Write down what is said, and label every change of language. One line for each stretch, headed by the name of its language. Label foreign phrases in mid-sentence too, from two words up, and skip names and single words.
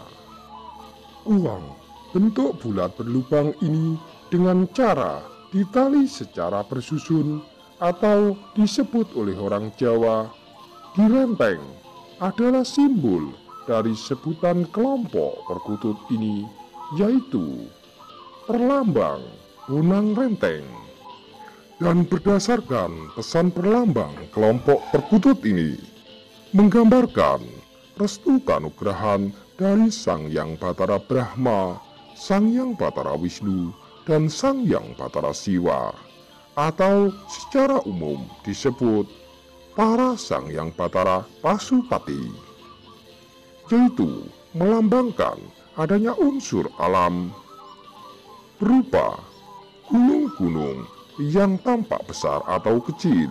Indonesian: Uang bentuk bulat berlubang ini dengan cara ditali secara bersusun atau disebut oleh orang Jawa direnteng adalah simbol dari sebutan kelompok perkutut ini, yaitu perlambang bonang renteng. Dan berdasarkan pesan perlambang kelompok perkutut ini menggambarkan restu kanugrahan dari Sang Hyang Batara Brahma, Sang Hyang Batara Wisnu, dan Sang Hyang Batara Siwa, atau secara umum disebut para Sang Hyang Batara Pasupati, yaitu melambangkan adanya unsur alam berupa gunung-gunung yang tampak besar atau kecil.